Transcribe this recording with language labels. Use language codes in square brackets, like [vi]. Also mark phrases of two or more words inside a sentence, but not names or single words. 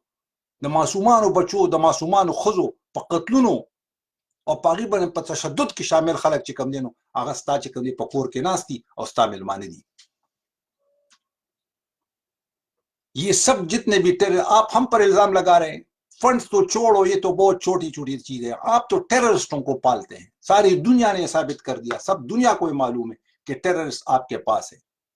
[ps] د معصومانو بچو، د معصومانو ښځو په قتلونو او په هغې باندې په تشدد کې شامل خلک چې کوم دی نو هغه ستا چې کوم دی په کور کې ناست دي او ستا میلمانه دي. [ur] یہ سب جتنے بھی آپ ہم پر الزام لگا رہے ہیں، فنڈز تو چھوڑو، یہ تو بہت چھوٹی چھوٹی چیز ہے، آپ تو ٹیررسٹوں کو پالتے ہیں. ساری دنیا نے ثابت کر دیا، سب دنیا کو معلوم ہے کہ ٹیررسٹ آپ کے پاس ہے.